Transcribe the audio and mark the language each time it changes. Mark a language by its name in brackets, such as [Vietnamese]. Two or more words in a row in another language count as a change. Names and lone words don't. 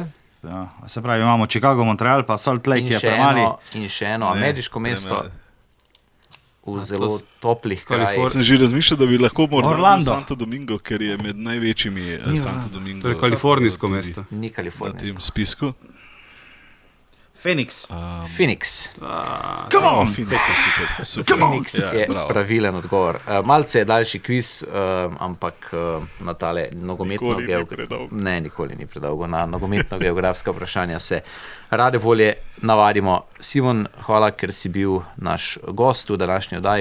[Slovenian] Ja, se pravi, imamo Chicago, Montreal, pa Salt Lake in je še, premali. in še eno ameriško mesto v zelo toplih krajih. Sem že razmišljal, da bi lahko morda bil Orlando. Santo Domingo, ker je med največjimi Santo Domingo. To je kalifornijsko tudi mesto. Ni Na tem kalifornijsko. spisku. Phoenix. Phoenix. [English] Come on. [Slovenian] Phoenix je super. super. Phoenix Ja, je bravo. pravilen odgovor. Malce je daljši kviz, ampak na tale nogometno Nikoli ni predolgo. Ne, nikoli ni predolgo. Na nogometno-geografska vprašanja se rade volje navadimo. Simon, hvala, ker si bil naš gost v današnji oddaji.